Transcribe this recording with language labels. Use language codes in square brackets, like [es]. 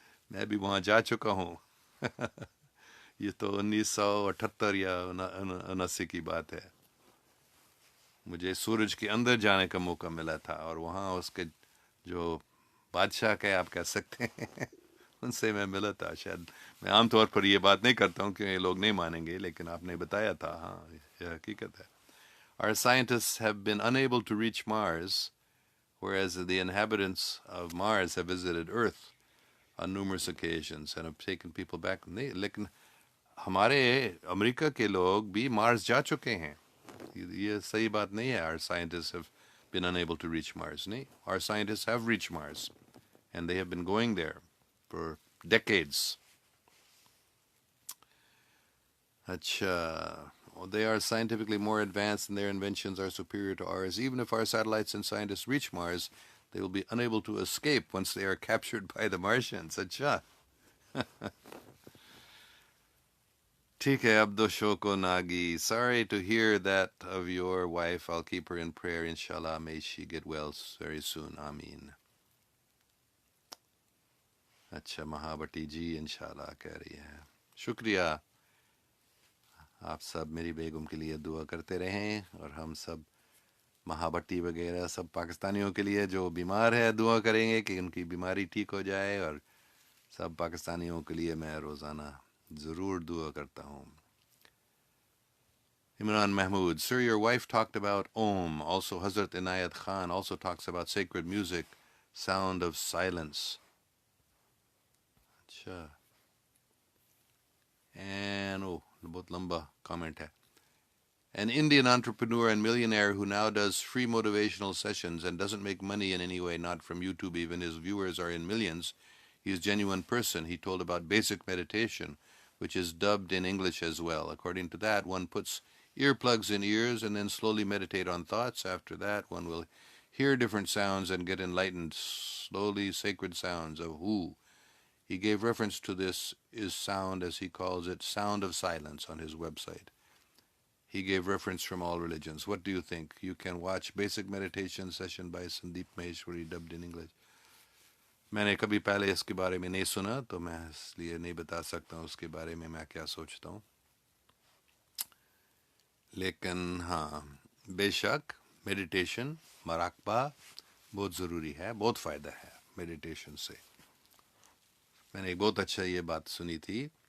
[ur] میں بھی وہاں جا چکا ہوں. یہ تو 1978 یا 79 کی بات ہے. مجھے سورج کے اندر جانے کا موقع ملا تھا، اور وہاں اس کے جو بادشاہ کے آپ کہہ سکتے ہیں ان سے میں ملا تھا. شاید میں عام طور پر یہ بات نہیں کرتا ہوں کہ یہ لوگ نہیں مانیں گے، لیکن آپ نے بتایا تھا. ہاں یہ حقیقت ہے. [en] Our scientists have been unable to reach Mars, whereas the inhabitants of Mars have visited Earth on numerous occasions and have taken people back. [ur] نہیں، لیکن ہمارے امریکہ کے لوگ بھی مارس جا چکے ہیں. یہ صحیح بات نہیں ہے. [en] Our scientists have been unable to reach Mars. نہیں، our scientists have reached Mars and they have been going there for decades. Acha. Well, they are scientifically more advanced and their inventions are superior to ours. Even if our satellites and scientists reach Mars, they will be unable to escape once they are captured by the Martians. [ur] Acha. ٹھیک ہے عبدو شوکو Nagi. [en] Sorry to hear that of your wife. I'll keep her in prayer, inshallah. May she get well very soon. [ar] Ameen. [ur] اچھا مہابٹی جی انشاءاللہ کہہ رہی ہے. شکریہ. آپ سب میری بیگم کے لیے دعا کرتے رہیں اور ہم سب مہابٹی وغیرہ سب پاکستانیوں کے لیے جو بیمار ہے دعا کریں گے کہ ان کی بیماری ٹھیک ہو جائے. اور سب پاکستانیوں کے لیے میں روزانہ ضرور دعا کرتا ہوں. [en] Imran Mahmood, sir, your wife talked about Om. Also, Hazrat Inayat Khan also talks about sacred music, sound of silence. Acha. And, [ur] bahut lamba comment hai. [en] An Indian entrepreneur and millionaire who now does free motivational sessions and doesn't make money in any way, not from YouTube even. His viewers are in millions. He is a genuine person. He told about basic meditation, which is dubbed in English as well. According to that, one puts earplugs in ears and then slowly meditate on thoughts. After that, one will hear different sounds and get enlightened, slowly sacred sounds of who. He gave reference to this is sound, as he calls it, sound of silence on his website. He gave reference from all religions. What do you think? You can watch basic meditation session by Sandeep Maheshwari dubbed in English. [ur] میں نے کبھی پہلے اس کے بارے میں نہیں سنا تو میں اس لیے نہیں بتا سکتا ہوں اس کے بارے میں کیا سوچتا ہوں. لیکن ہاں بے شک میڈیٹیشن مراقبہ بہت ضروری ہے. بہت فائدہ ہے میڈیٹیشن سے. میں نے ایک بہت اچھا یہ بات سنی تھی.